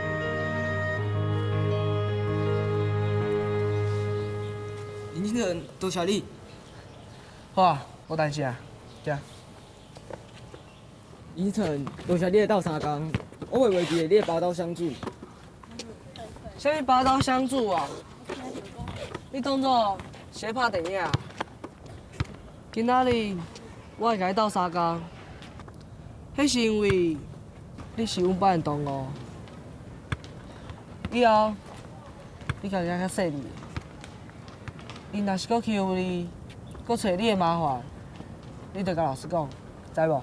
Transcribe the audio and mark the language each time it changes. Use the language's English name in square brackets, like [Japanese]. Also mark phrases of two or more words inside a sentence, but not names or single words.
[Min Nan Chinese] 林先生，多谢你。好啊，无代志啊，行。林先生，多谢你来斗相共，我会袂记得你的拔刀相助。啥物拔刀相助啊？你当作是咧拍电影？今仔日我会甲你斗相共，迄是因为你是阮班的同学。以后你家己较细腻，因若是搁欺负你，搁找你的麻烦，你着甲老师讲，知无？